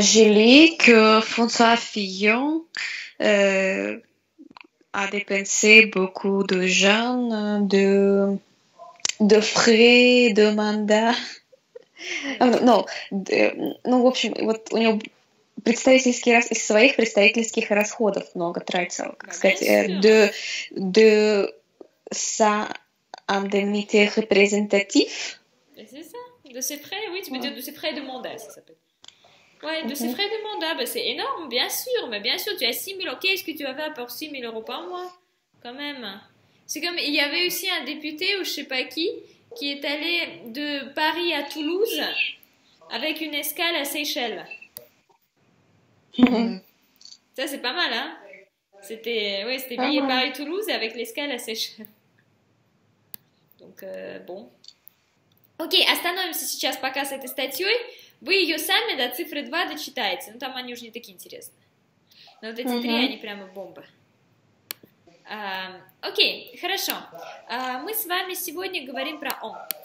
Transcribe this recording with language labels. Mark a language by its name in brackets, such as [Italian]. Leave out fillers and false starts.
[French] J'ai lu que François Fillon a dépensé beaucoup de jeunes de frais, de mandats. [Russian] В общем, вот у него из своих представительских расходов много тратил. Bah, Кстати, [French] bien sûr. de sa indemnité représentative. Mais c'est ça. De ses frais, oui, tu peux dire de ses frais de mandat, ça s'appelle. Ouais, de ses frais de mandat, bah, c'est énorme, bien sûr. Mais bien sûr, tu as 6 000, ok, est-ce que tu avais pour 6 000 euros par mois? Quand même. C'est comme, il y avait aussi un député, ou je sais pas qui est allé de Paris à Toulouse avec une escale à Seychelles. Ça, c'est pas mal, hein? C'était billet Paris-Toulouse avec l'escale à Seychelles. Donc, bon. [Russian] Окей, остановимся сейчас пока с этой статьей. Вы ее сами до цифры 2 дочитаете. Ну, там они уже не такие интересные. Но вот эти 3, они прямо бомба. Окей, хорошо. Мы с вами сегодня говорим про «он».